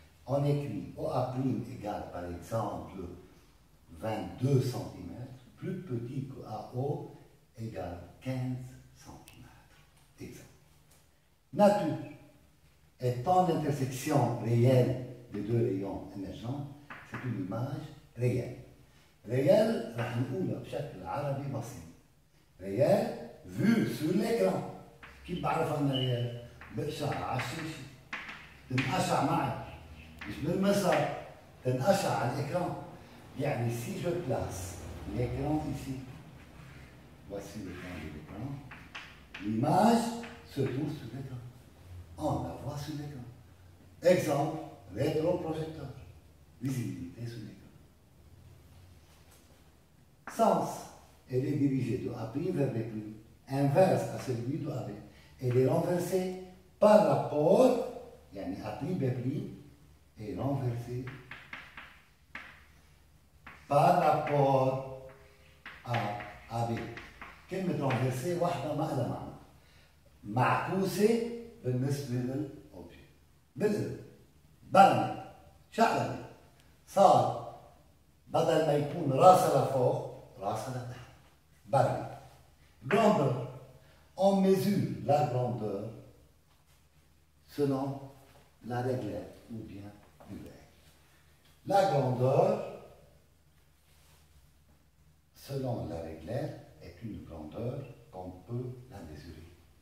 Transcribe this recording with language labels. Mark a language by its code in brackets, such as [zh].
[fr] On écrit OA' égale par exemple 22 cm, plus petit que AO égale 15 cm. Exemple. Nature étant l'intersection réelle des deux rayons émergents, c'est une image réelle. [ar] réel راح نقولها بشكل عربي بسيط. [fr] ريال فيو سور l'écran. [ar] كيف بعرف أنا ريال؟ بقشع على الشاشة. تنقشع معي. مش بالمسار. تنقشع على الإكران. يعني [fr] si je place l'écran ici, voici l'écran de l'écran, l'image se trouve sur l'écran. On la voit sur l'écran. Exemple, rétroprojecteur. Visibilité sur l'écran. Sens, elle est dirigée de A' vers B', inverse à celui de AB. Elle est renversée par rapport, yani A', B' est renversée par rapport à AB. [ar] كلمة renversée واحدة ما لها معنى. معكوسة بالنسبة للأوبجي. بالقلب. برمت. شقلبت. صار بدل ما يكون راسها لفوق راسها لتحت. برمت. Grandeur. [fr] On mesure la grandeur selon la réglette ou bien l'œil. La grandeur selon la réglette est une grandeur qu'on peut la mesurer.